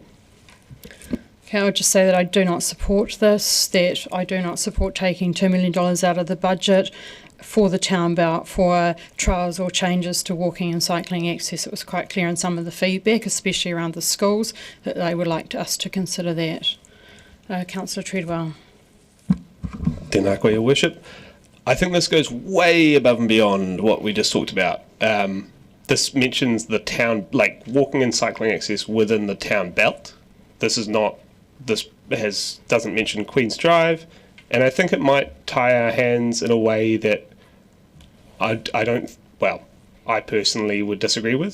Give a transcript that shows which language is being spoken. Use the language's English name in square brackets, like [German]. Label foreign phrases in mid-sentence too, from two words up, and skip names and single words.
[English] Okay, I'll just say that I do not support this, that I do not support taking $2 million out of the budget for the town belt for trials or changes to walking and cycling access. It was quite clear in some of the feedback, especially around the schools, that they would like us to consider that. Councillor Treadwell. [Māori] Tēnā koe, [English] Your Worship. I think this goes way above and beyond what we just talked about. This mentions the town, like walking and cycling access within the town belt. This doesn't mention Queen's Drive, and I think it might tie our hands in a way that I personally would disagree with.